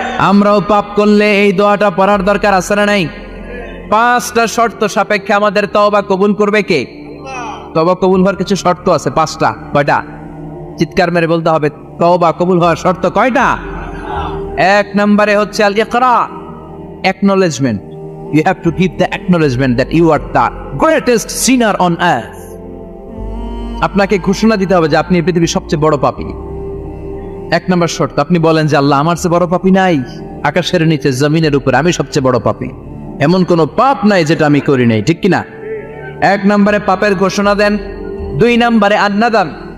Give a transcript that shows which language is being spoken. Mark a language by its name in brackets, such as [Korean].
[Bangla] আমরাও পাপ করলে এই দোয়াটা পড়ার দরকার আছে না নাই? 5টা শর্ত সাপেক্ষে আমাদের তওবা কবুল করবে কে? তওবা কবুল হওয়ার কিছু শর্ত আছে 5টা। কয়টা? চিৎকার মেরে বলতে হবে, তওবা কবুল হওয়ার শর্ত কয়টা? 1 নম্বরে হচ্ছে আল ইকরা, acknowledgement. [English] You have to give the acknowledgement that you are the greatest sinner on earth. [Bangla] আপনাকে ঘোষণা দিতে হবে যে আপনি এই পৃথিবীর সবচেয়ে বড় পাপী। 1 নম্বর শর্ত, আপনি বলেন যে আল্লাহ, আমার চেয়ে বড় পাপী নাই, আকাশের নিচে জমিনের উপরে আমি সবচেয়ে বড় পাপী, এমন কোন পাপ নাই যেটা আমি করি নাই, ঠিক কিনা? 1 নম্বরে পাপের ঘোষণা দেন। 2 নম্বরে আন-নাদাম।